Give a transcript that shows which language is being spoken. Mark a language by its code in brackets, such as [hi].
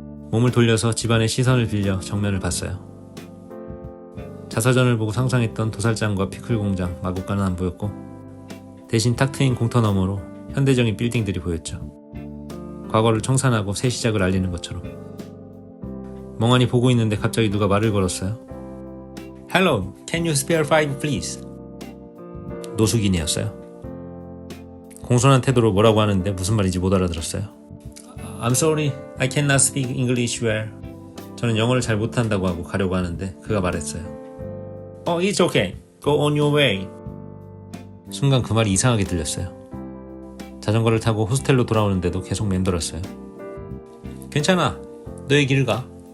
[ko] 몸을 돌려서 집안의 시선을 빌려 정면을 봤어요. 자서전을 보고 상상했던 도살장과 피클 공장, 마구간은 안 보였고 대신 탁 트인 공터 너머로 현대적인 빌딩들이 보였죠. 과거를 청산하고 새 시작을 알리는 것처럼. 멍하니 보고 있는데 갑자기 누가 말을 걸었어요. [en] Hello, can you spare 5 please? [ko] 노숙인이었어요. 공손한 태도로 뭐라고 하는데 무슨 말인지 못 알아들었어요. [en] I'm sorry, I cannot speak English well. [ko] 저는 영어를 잘 못한다고 하고 가려고 하는데 그가 말했어요. [en] Oh, it's okay. Go on your way. [ko] 순간 그 말이 이상하게 들렸어요. 자전거를 타고 호스텔로 돌아오는데도 계속 맴돌았어요. 괜찮아. 너의 길을 가.